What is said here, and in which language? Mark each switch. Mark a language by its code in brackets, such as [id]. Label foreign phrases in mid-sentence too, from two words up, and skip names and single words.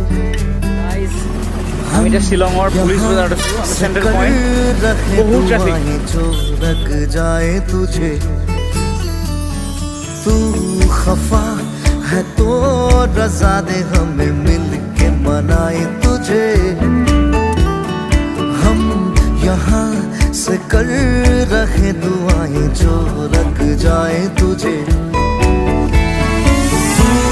[as] আমি এটা শিলঙৰ পুলিচ বজাৰত আছো সেন্ট্ৰেল পইণ্ট বহুত ট্ৰাফিক [hi] जो रख जाए तुझे तू खफा है तो रजा दे हमें मिल के मनाए तुझे हम यहाँ से कर रहे दुआएं जो रख जाए तुझे तू